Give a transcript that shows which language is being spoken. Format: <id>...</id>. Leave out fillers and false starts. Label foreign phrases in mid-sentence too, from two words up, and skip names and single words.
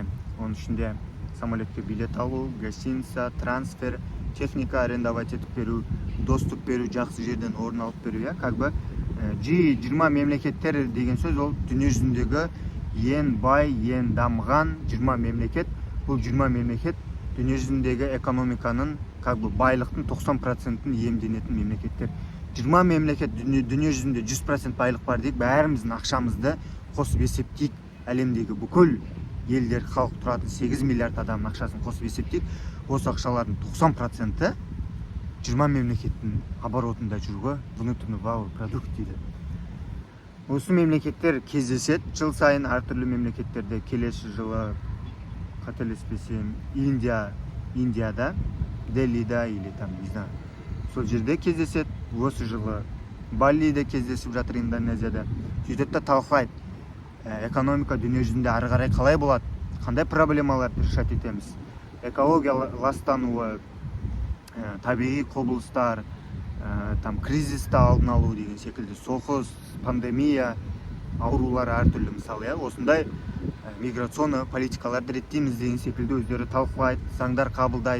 <kk>Оның ішінде самолетке билет алу, гостиница, трансфер, техника арендовать етіп беру, доступ беру, жақсы жерден орын алып беру. G20 мемлекеттер деген сөз, ол дүние жүзіндегі ең бай, ең дамыған 20 мемлекет. Бұл 20 мемлекет дүние жүзіндегі экономиканың</kk> <ru>как бы</ru> <kk>байлықтың 90%-ын иемденетін мемлекеттер. 20 мемлекет дүние жүзінде 100% байлық бар дейік, бәріміздің ақшамызды қосып есептейік, әлемдегі бүкіл елдер, халық тұратын 8 миллиард адамның ақшасын қосып есептейік, осы ақшалардың 90%-і 20 мемлекеттің оборотында жүргі</kk> <ru>внутренний валовой продукт</ru> <kk>дейді. Осы мемлекеттер кездеседі жыл сайын, әртүрлі мемлекеттерде. Келесі жылы, қателеспесем, Индияда, Делида</kk> <ru>или там, не знаю,</ru> <kk>сол жерде кездеседі. Осы жылы Балиде кездесіп жатыр, Индонезияда. Сөйтеді де талқылайды, экономика дүние жүзінде ары қарай қалай болады, қандай проблемаларды решать етеміз, экология ластануы, табиғи құбылыстар, там кризисті алдын алу деген секілді, соғыс, пандемия, аурулар әртүрлі, мысалы, осындай</kk> <ru>миграционный политикаларды</ru> <kk>реттейміз деген секілді өздері талқылайды, заңдар қабылдайды.</kk>